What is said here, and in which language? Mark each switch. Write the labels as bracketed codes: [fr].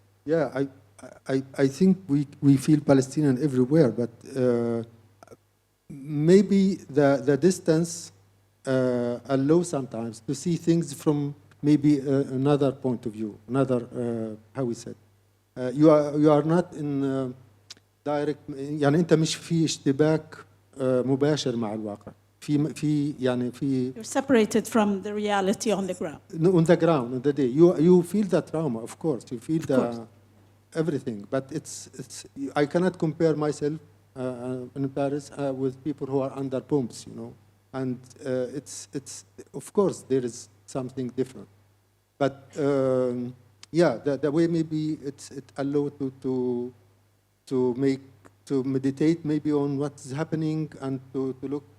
[en] Yeah, I think we feel Palestinian everywhere, but maybe the distance allows sometimes to see things from maybe another point of view, another, how we said, you are not in direct [ar] يعني أنت مش في اشتباك مباشر مع الواقع. في يعني في [en] You're separated from the reality on the ground. on the ground on the day. You feel the trauma, of course. You feel the everything, but it's I cannot compare myself in Paris with people who are under bombs, you know, and it's of course there is something different, but yeah, the way maybe it allowed to meditate maybe on what's happening and to look.